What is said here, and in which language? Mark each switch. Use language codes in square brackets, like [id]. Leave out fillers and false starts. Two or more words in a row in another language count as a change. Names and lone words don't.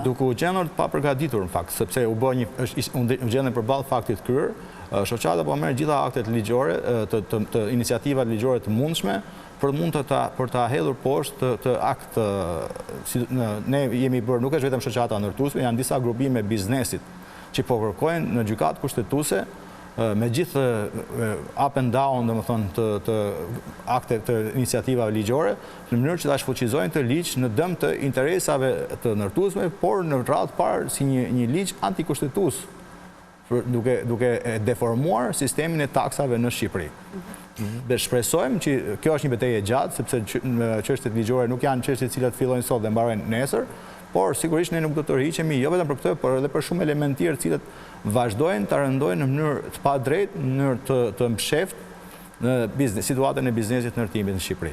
[sq] Duke u gjendur të papërgatitur në fakt, sepse u gjendën përballë faktit kryer, shoqata po merr gjitha aktet ligjore, të iniciativat ligjore të mundshme për ta hedhur poshtë të akt. Ne jemi bërë, nuk është vetëm shoqata ndërtuesve, janë disa grupime biznesit që po kërkojnë në gjykatë kushtetuese me gjithë [en] up and down, [sq] domethënë të akte të iniciativave ligjore, në mënyrë që ta shfuqizojnë të ligj në dëm të interesave të ndërtuesve, por në radhë parë si një ligj antikushtetues, duke deformuar sistemin e taksave në Shqipëri. Dhe shpresojmë që kjo është një betejë e gjatë, sepse çështjet ligjore nuk janë çështje të cilat fillojnë sot dhe mbarojnë nesër, por sigurisht ne nuk do të tërhiqemi jo vetëm për këtë, por edhe për shumë elementë tjerë të cilët vazhdojnë të rëndojnë në mënyrë të padrejtë, në mënyrë të msheftë në situatën e biznesit ndërtimit në Shqipëri.